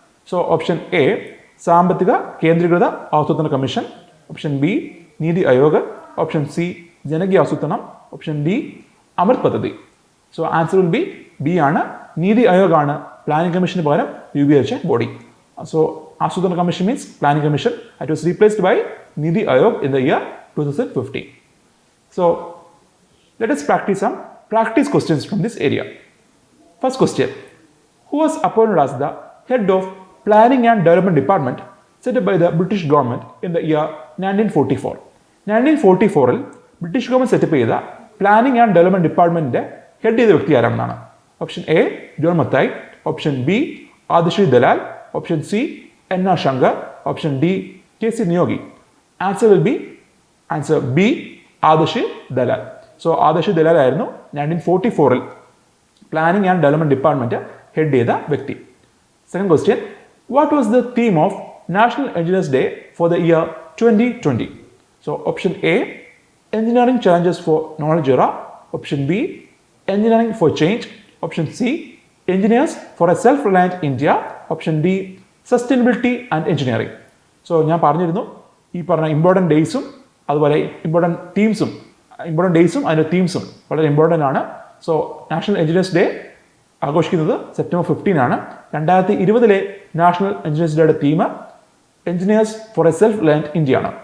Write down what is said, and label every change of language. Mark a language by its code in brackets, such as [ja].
[ml] So option A സാമ്പത്തിക കേന്ദ്രീകൃത ആസൂത്രണ commission, option B NITI Aayog, option C ജനകീയ ആസൂത്രണം, ഓപ്ഷൻ D അമൃത് പദ്ധതി. So [en] answer will be [ml] B ആണ്. നീതി ആയോഗ് ആണ് പ്ലാനിംഗ് കമ്മീഷന് പകരം രൂപീകരിച്ച ബോഡി. [en] So ആസൂത്രണ commission means planning commission. It was replaced by NITI Aayog in the year 2015. So let us practice some practice questions from this area. First question, who was appointed as the head of Planning and Development Department set up by the British government in the year 1944. [ml] 1944-ൽ British government setup ചെയ്ത planning and development ഡിപ്പാർട്ട്മെന്റിന്റെ head ചെയ്ത വ്യക്തി ആരാണെന്നാണ്. [en] Option A John Mathai, option B Ardeshir Dalal, option C N R Shankar, option D K C Neogy. Answer will be answer B Ardeshir Dalal. [ml] So Adishree Dalal ആയിരുന്നു 1944-ൽ planning and development department head ചെയ്ത വ്യക്തി. [en] Second question, what was the theme of National Engineers Day for the year 2020? So option A, Engineering Challenges for Knowledge Era. Option B, Engineering for Change. Option C, Engineers for a Self-Reliant India. Option D, Sustainability and Engineering. [ml] So ഞാൻ പറഞ്ഞിരുന്നു ഈ പറഞ്ഞ important ഡേയ്സും അതുപോലെ important ഡേയ്സും അതിൻ്റെ തീംസും വളരെ important ആണ്. So national engineers day ആഘോഷിക്കുന്നത് September 15 ആണ്. 2020-ലെ നാഷണൽ എഞ്ചിനീയേഴ്സ് ഡേയുടെ theme [en] engineers for a self reliant India [ml] ആണ്.